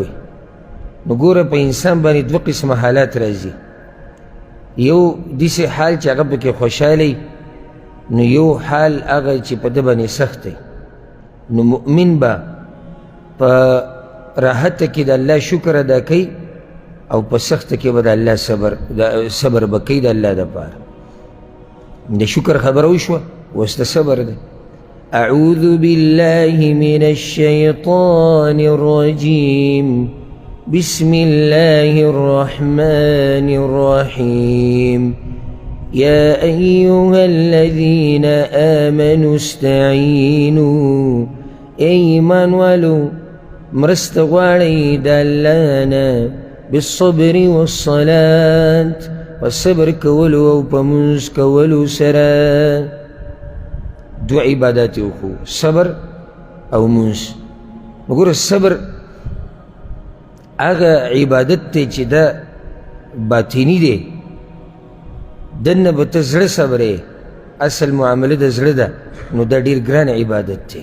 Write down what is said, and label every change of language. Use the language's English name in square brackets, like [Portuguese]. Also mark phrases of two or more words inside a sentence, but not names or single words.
[Pashto] نو ګوره په انسان باندې دوه قسمه حالات راځي، یو داسې حال چې هغه پکې خوشحالی، نو یو حال هغه چې په ده باندې سخت دی. نو مؤمن به په راحته کې د الله شکر ادا کوي، او په سخته کې به د الله صبر به کوي د الله دپاره. د شکر خبره وشوه، اوس د صبر دی. [Arabic] اعوذ بالله من الشیطان الرجیم بسم الله الرحمن الرحیم يا أيها الذين آمنوا استعينوا [Pashto] ایمان والو مرست غواړئ د الله نه [Arabic] بالصبر والصلاة [Pashto] والصبر کولو او په منځ کولو سره. دو عبادات وکړو، صبر او منځ. وګوره صبر هغه عبادت دی چې دا باطني دی، دنه به ته زړه صبرې، اصل معامله د زړه ده، نو دا ډېر ګران عبادت دی.